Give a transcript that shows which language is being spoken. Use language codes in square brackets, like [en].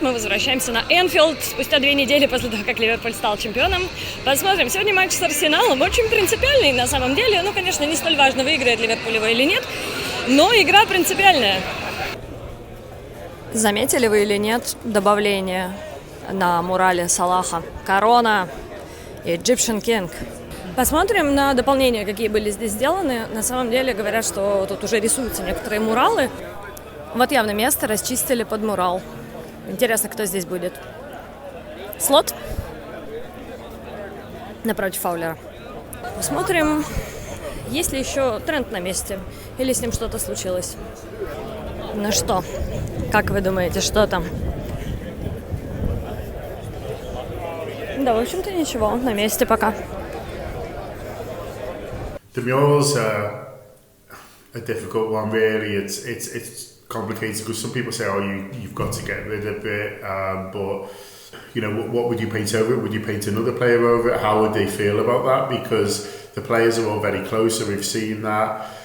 [ru] Мы возвращаемся на Энфилд спустя 2 недели после того, как Ливерпуль стал чемпионом. Посмотрим. Сегодня матч с Арсеналом. Очень принципиальный на самом деле. Ну, конечно, не столь важно, выиграет Ливерпуль его или нет. Но игра принципиальная. Заметили вы или нет добавление на мурале Салаха? Корона, Egyptian King. Посмотрим на дополнения, какие были здесь сделаны. На самом деле говорят, что тут уже рисуются некоторые муралы. Вот явно место расчистили под мурал. Интересно, кто здесь будет. Слот напротив Фаулера. Посмотрим, есть ли еще Трент на месте, или с ним что-то случилось. Ну что, как вы думаете, что там? Да, в общем-то, ничего, на месте пока. [en] The murals are a difficult one, really. It's complicated because some people say, "Oh, you've got to get rid of it," but you know, what would you paint over it? Would you paint another player over it? How would they feel about that? Because the players are all very close, so we've seen that.